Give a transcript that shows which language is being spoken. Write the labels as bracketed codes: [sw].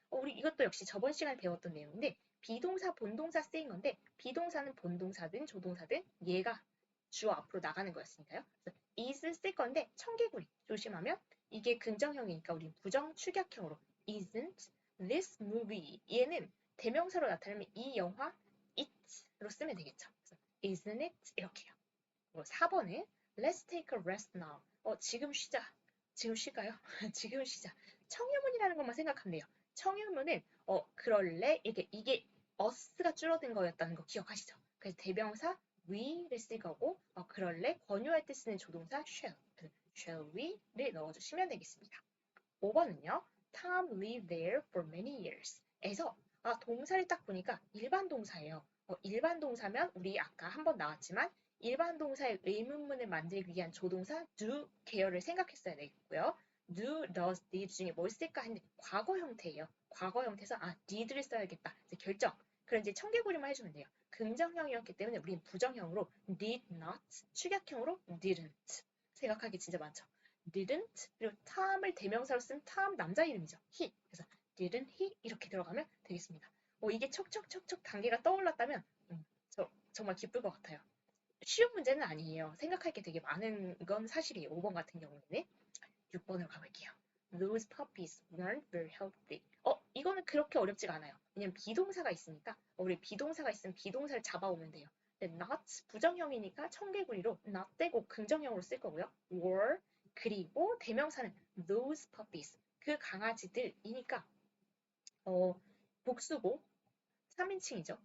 [ko] 우리 이것도 역시 저번 시간에 배웠던 내용인데 비동사, 본동사 쓰인 건데 비동사는 본동사든 조동사든 얘가 주어 앞으로 나가는 거였으니까요. 그래서 is 쓸 건데 청개구리 조심하면 이게 긍정형이니까 우리 부정 축약형으로 [en] isn't this movie [ko] 얘는 대명사로 나타내면 이 영화 it로 쓰면 되겠죠. 그래서 [en] isn't it [ko] 이렇게요. 4번은 [en] let's take a rest now. [ko] 지금 쉬자. 지금 쉴까요? 지금 쉬자. 청유문이라는 것만 생각하면 돼요. 청유문은 그럴래 이게 us가 줄어든 거였다는 거 기억하시죠? 그래서 대명사 we를 쓸 거고 그럴래 권유할 때 쓰는 조동사 [en] shall we [ko] 를 넣어주시면 되겠습니다. 5번은요. [en] Tom lived there for many years. [ko] 에서 동사를 딱 보니까 일반 동사예요. 일반 동사면 우리 아까 한번 나왔지만 일반 동사의 의문문을 만들기 위한 조동사 do 계열을 생각했어야 되겠고요. do, does, did 중에 뭘 쓸까 했는데 과거 형태예요. 과거 형태에서 did를 써야겠다. 이제 결정. 그럼 이제 청개구리만 해주면 돼요. 긍정형이었기 때문에 우리는 부정형으로 [en] did not, [ko] 축약형으로 didn't 생각하기 진짜 많죠. didn't 그리고 Tom을 대명사로 쓴 Tom 남자 이름이죠. [en] he. [ko] 그래서 [en] didn't he [ko] 이렇게 들어가면 되겠습니다. 이게 척척척척 단계가 떠올랐다면 정말 기쁠 것 같아요. 쉬운 문제는 아니에요. 생각할 게 되게 많은 건 사실이에요. 5번 같은 경우에는. 6번으로 가볼게요. [en] Those puppies weren't very healthy. [ko] 이거는 그렇게 어렵지가 않아요. 왜냐면 비동사가 있으니까 우리 비동사가 있으면 비동사를 잡아오면 돼요. not 부정형이니까 청개구리로 not 떼고 긍정형으로 쓸 거고요. were 그리고 대명사는 those puppies 그 강아지들이니까 복수고 3인칭이죠.